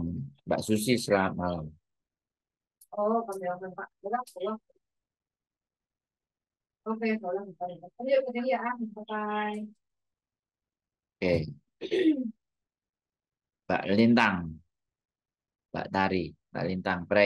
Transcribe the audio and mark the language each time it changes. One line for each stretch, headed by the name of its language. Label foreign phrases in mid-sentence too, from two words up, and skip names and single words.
Indonesian: Mbak Susi selamat malam.
Cantonese: 明白，好啦，好啦，OK，好啦，唔該，咁呢個點嘢啊，拜拜。
Indonesian: Oke, Mbak Lintang, Mbak Tari, Mbak Lintang, Pray.